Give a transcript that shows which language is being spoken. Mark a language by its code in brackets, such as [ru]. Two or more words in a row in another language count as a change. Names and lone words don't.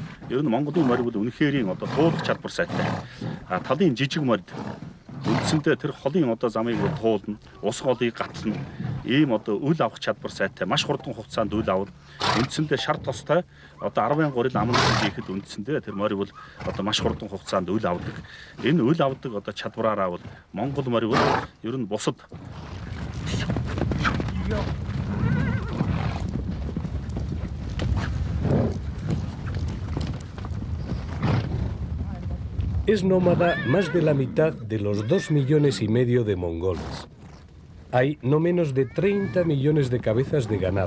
[mn] Ер нь Монголын морь бол үнэхэрийн одоо туулах чадвар сайтай. Талын жижиг морьд үндсэндээ тэр холын одоо замыг туулна, ус холыг гатлна. Ийм одоо үл авах чадвар сайтай, маш хурдан хугацаанд үл авна. Үндсэндээ шар тостой одоо 10 горил амнаас хийхэд үндсэндээ тэр морь бол одоо маш хурдан хугацаанд үл авдаг. Энэ үл авдаг одоо чадвараараа бол Монгол морь бол ер нь бусад [es] Es nómada más de la mitad de los 2,5 millones de mongoles. Hay no menos de 30 millones de cabezas de ganado.